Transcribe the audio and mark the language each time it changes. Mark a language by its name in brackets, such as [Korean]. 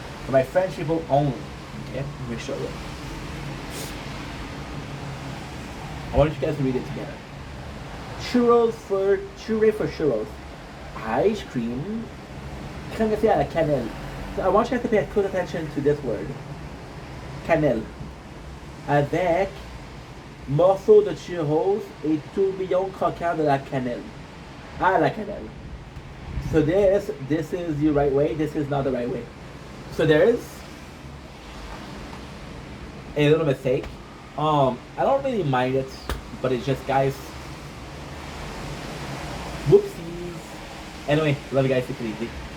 [English] For my French people only. Okay? Let me show you. I want you guys to read it together. Churros for churros. Ice cream. [French] Crème à la cannelle. [English] So I want you guys to pay close attention to this word. [French] Cannelle. Avec morceau de churros et tourbillon croquant de la cannelle. À la cannelle. [English] So this is the right way. This is not the right way. So there is a little mistake. I don't really mind it, but it's just, guys. Whoopsies. Anyway, love you guys. Take it easy.